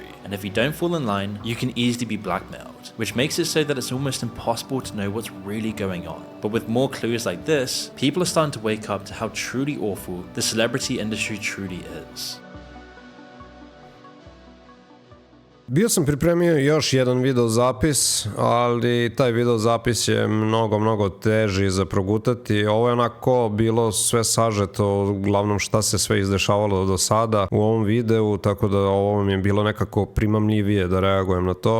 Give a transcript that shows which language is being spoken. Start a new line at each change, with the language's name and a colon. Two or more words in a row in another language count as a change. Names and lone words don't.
English: And if you don't fall in line, you can easily be blackmailed, which makes it so that it's almost impossible to know what's really going on. But with more clues like this, people are starting to wake up to how truly awful the celebrity industry truly is.
Serbian: Bio sam pripremio još jedan video zapis, ali taj video zapis je mnogo teži za progutati. Ovo je onako bilo sve sažeto, uglavnom šta se sve izdešavalo do sada u ovom videu, tako da ovo mi je bilo nekako primamljivije da reagujem na to.